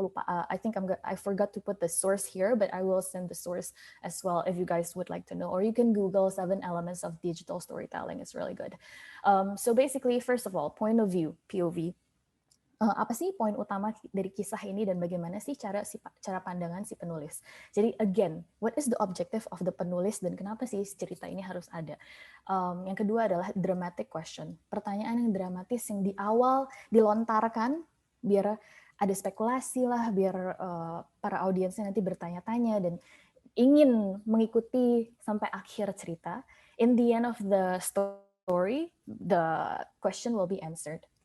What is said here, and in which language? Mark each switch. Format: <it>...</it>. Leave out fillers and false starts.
<id>Aku lupa,</id> <en>I forgot to put the source here, but I will send the source as well if you guys would like to know. Or you can Google 7 elements of digital storytelling, it's really good. So basically, first of all, point of view, POV.</en> <id>Apa sih poin utama dari kisah ini dan bagaimana sih cara pandangan si penulis. Jadi again,</id> <en>what is the objective of the</en> <id>penulis dan kenapa sih cerita ini harus ada. Yang kedua adalah dramatic question. Pertanyaan yang dramatis yang di awal dilontarkan biar ada spekulasi lah, biar para audiensnya nanti bertanya-tanya dan ingin mengikuti sampai akhir cerita.</id> <en>In the end of the story, the question will be answered.</en>